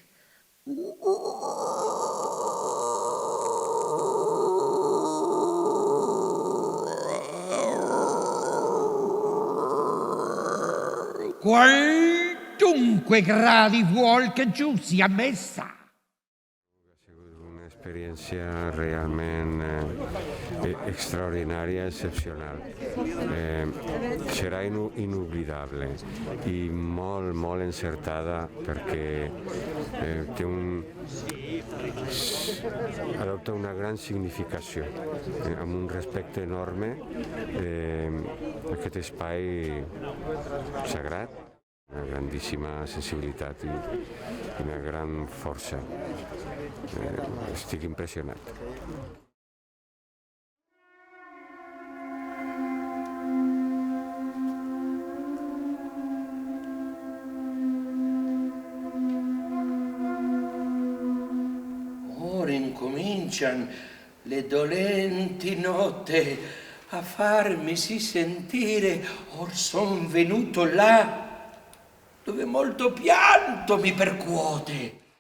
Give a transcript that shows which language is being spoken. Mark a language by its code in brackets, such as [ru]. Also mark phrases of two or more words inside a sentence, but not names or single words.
[it] Quantunque gradi vuol che giù sia messa. [ca] Ha sigut una experiència realment extraordinària, excepcional. Serà inoblidable i molt, molt encertada perquè adopta una gran significació, amb un respecte enorme a aquest espai sagrat, una grandíssima sensibilitat i una gran força. Estic impressionat. [it] Ora incomincian le dolenti notte a farmisi sentire, or son venuto là dove molto pianto mi percuote.